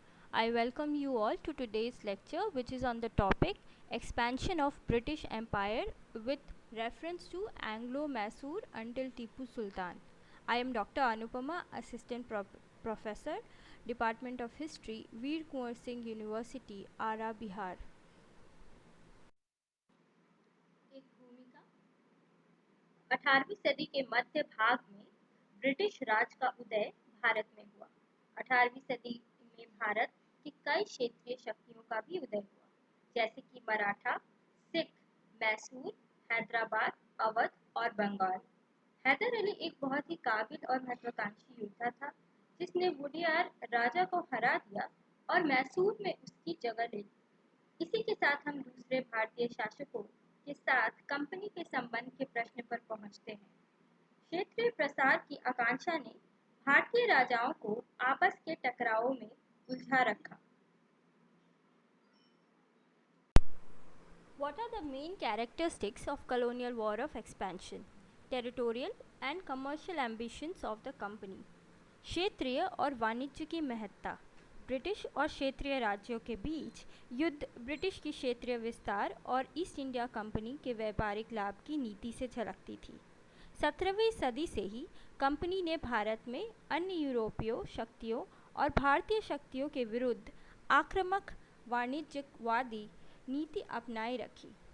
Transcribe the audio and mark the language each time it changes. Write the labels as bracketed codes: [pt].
[en] I welcome you all to today's lecture, which is on the topic Expansion of British Empire with reference to Anglo-Mysore until Tipu Sultan. I am Dr. Anupama, Assistant Professor, Department of History, Veer Kunwar Singh University, Ara, Bihar. [hi] एक भूमिका 18वीं सदी के मध्य भाग में British राज का उदय भारत में हुआ। 18वीं सदी में भारत की कई क्षेत्रीय शक्तियों का भी उदय हुआ, जैसे कि मराठा, सिख, मैसूर, हैदराबाद, अवध और बंगाल। हैदर अली एक बहुत ही काबिल और महत्वाकांक्षी योद्धा था, जिसने वुडियार राजा को हरा दिया और मैसूर में उसकी जगह ले ली। इसी के साथ हम दूसरे भारतीय शासकों के साथ कंपनी के संबंध के प्रश्न पर पहुंचते हैं। क्षेत्रीय प्रसार की आकांक्षा ने भारतीय राजाओं को आपस के टकरावों में उलझा रखा। [en] What are the main characteristics of colonial war of expansion? Territorial and commercial ambitions of the company. [hi] क्षेत्रीय और वाणिज्य की महत्ता। ब्रिटिश और क्षेत्रीय राज्यों के बीच युद्ध ब्रिटिश की क्षेत्रीय विस्तार और ईस्ट इंडिया कंपनी के व्यापारिक लाभ की नीति से झलकती थी। 17वीं सदी से ही कंपनी ने भारत में अन्य यूरोपीय शक्तियों और भारतीय शक्तियों के विरुद्ध आक्रामक वाणिज्यवादी नीति अपनाए रखी।